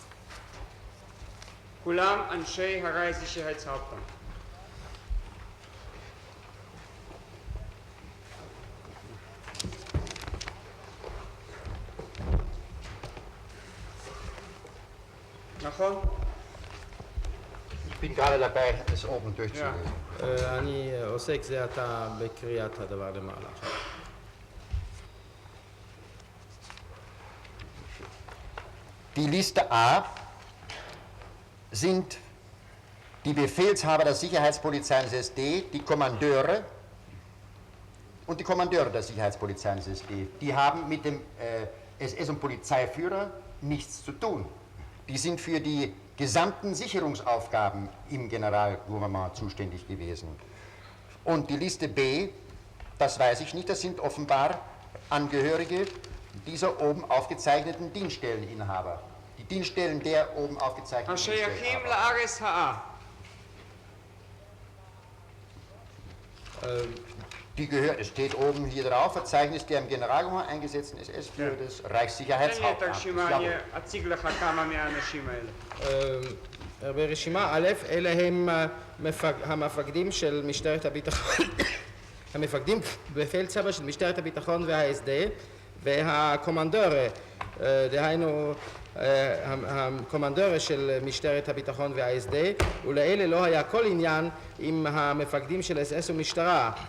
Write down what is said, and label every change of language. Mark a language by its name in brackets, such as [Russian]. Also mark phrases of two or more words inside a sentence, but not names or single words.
[Hebrew] כולם אנשי הרייכssicherheitshauptamt. נכון? [German] Ich bin gerade dabei, es oben durchzulesen. [Hebrew] אני עוסק זה עתה בקריאת הדבר למעלה. [German] Die Liste A sind die Befehlshaber der Sicherheitspolizei des SD, die Kommandeure und die Kommandeure der Sicherheitspolizei des SD. Die haben mit dem SS- und Polizeiführer nichts zu tun. Die sind für die gesamten Sicherungsaufgaben im Generalgouvernement zuständig gewesen. Und die Liste B, das weiß ich nicht, das sind offenbar Angehörige dieser oben aufgezeichneten Dienststelleninhaber. Die Dienststellen der oben aufgezeichneten [Hebrew] השייכים [German] Dienststelleninhaber. [Hebrew] לארץ האה. [German] Es steht oben hier drauf, Verzeichnis der im Generalgouvernement eingesetzten SS-Führer des [Hebrew] תן לי את [German] Reichssicherheitshauptamtes. [Hebrew] הרשימה, אני אציג לך כמה מהאנשים האלה. ברשימה א', אלה הם המפקדים של משטרת הביטחון, המפקדים בפלדצבא של משטרת הביטחון וה-SD והקומנדורה, דהיינו הקומנדורה של משטרת הביטחון וה-SD, ולאלה לא היה כל עניין עם המפקדים של SS ומשטרה.